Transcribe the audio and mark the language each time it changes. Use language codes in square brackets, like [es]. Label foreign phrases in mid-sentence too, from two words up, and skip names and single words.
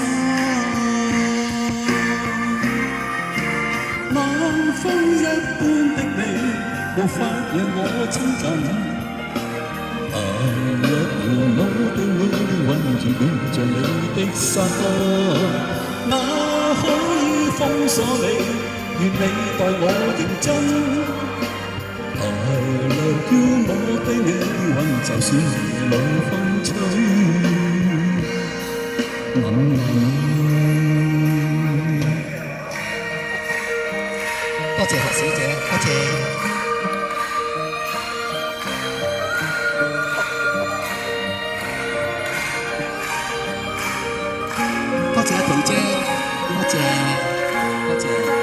[yue] 冷風一般的你，無法讓我親近。若然我的命運如戀着你的心，那可以封鎖你，願你待我認真。 [en] I love you， [yue] 我的命運就算夜裏風吹，多謝何小姐，多謝。多謝阿婷姐，多謝多謝。